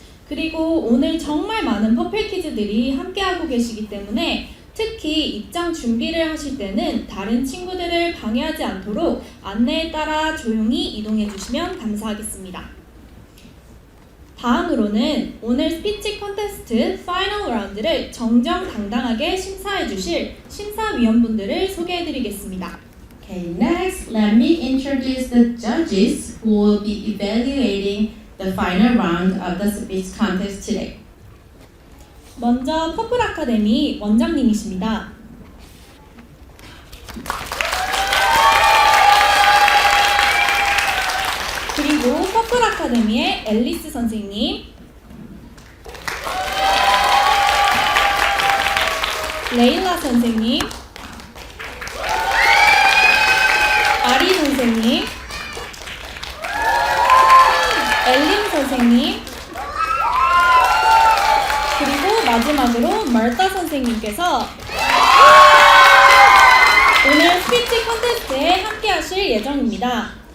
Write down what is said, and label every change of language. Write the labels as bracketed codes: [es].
[ko] 그리고 오늘 정말 많은 퍼플키즈들이 함께하고 계시기 때문에 특히 입장 준비를 하실 때는 다른 친구들을 방해하지 않도록 안내에 따라 조용히 이동해 주시면 감사하겠습니다. 다음으로는 오늘 스피치 콘테스트 파이널 라운드를 정정당당하게 심사해 주실 심사위원분들을 소개해 드리겠습니다. [en] Okay, next, let me introduce the judges who will be evaluating the final round of the speech contest today. [ko] 먼저 퍼플아카데미 원장님이십니다. 그리고 퍼플아카데미의 앨리스 선생님, 레일라 선생님, 아리 선생님, 엘린 선생님, 그리고 마지막으로 말타 선생님께서 오늘 스피치 콘테스트에 함께 하실 예정입니다.